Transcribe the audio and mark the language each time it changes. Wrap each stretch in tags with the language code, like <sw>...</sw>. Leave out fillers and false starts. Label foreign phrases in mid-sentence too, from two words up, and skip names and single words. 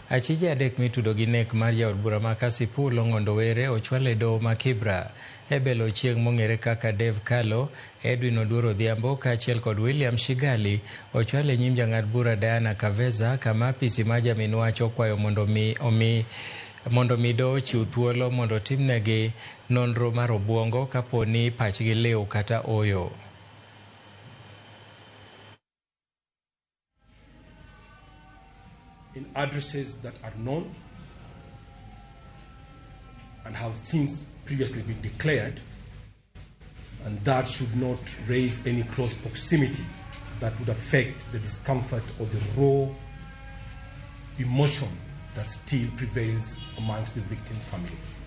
<luo>Achije adek mitudo gi nek mar jaod bura ma Kasipul Ong'ondo Were ochwal e doho ma Kibera e belo chieng' mong'ere kaka Dave Kalo, Edwin Oduor Odhiambo kaachiel kod William Shigali ochwal e nyim jang'ad bura Diana Kaveza, kama apisi mar jamin wach okwayo mondo mi doho ochiw thuolo mondo timnegi nonro mar obwongo kapo ni pachgi liw kata oyo.</luo> <en>In addresses that are known and have since previously been declared, and that should not raise any close proximity that would affect the discomfort or the raw emotion that still prevails amongst the victim family.</en>